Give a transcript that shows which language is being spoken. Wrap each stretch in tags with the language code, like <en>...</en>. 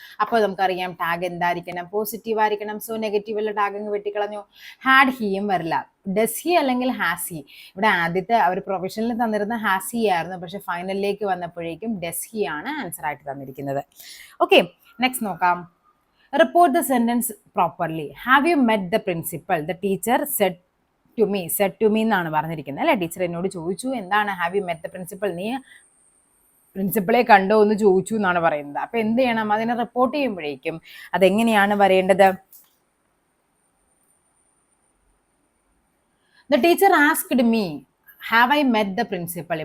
<ml>അപ്പോൾ നമുക്കറിയാം ടാഗ് എന്തായിരിക്കണം, പോസിറ്റീവ് ആയിരിക്കണം. സോ നെഗറ്റീവുള്ള ടാഗ് അങ്ങ് വെട്ടിക്കളഞ്ഞു. ഹാഡ് ഹിയും വരില്ല. ഡസ് ഹി അല്ലെങ്കിൽ ഹാസ് ഹി. ഇവിടെ ആദ്യത്തെ അവർ പ്രൊഫഷനിൽ തന്നിരുന്ന ഹാസ് ഹി ആയിരുന്നു, പക്ഷെ ഫൈനലിലേക്ക് വന്നപ്പോഴേക്കും ഡസ് ഹി ആണ് ആൻസർ ആയിട്ട് തന്നിരിക്കുന്നത്. ഓക്കെ, നെക്സ്റ്റ് നോക്കാം.</ml> <en>Report the sentence properly. Have you met the principal? The teacher said to me</en> <ml>എന്നാണ് പറഞ്ഞിരിക്കുന്നത് അല്ലേ. ടീച്ചർ എന്നോട് ചോദിച്ചു എന്താണ്,</ml> <en>have you met the principal,</en> <ml>നീ പ്രിൻസിപ്പളെ കണ്ടോ എന്ന് ചോദിച്ചു എന്നാണ് പറയുന്നത്. അപ്പോൾ എന്ത് ചെയ്യണം, അതിനെ റിപ്പോർട്ട് ചെയ്യുമ്പോഴേക്കും അതെങ്ങനെയാണ് വരേണ്ടത്,</ml> <en>the teacher asked me have I met the principal.</en>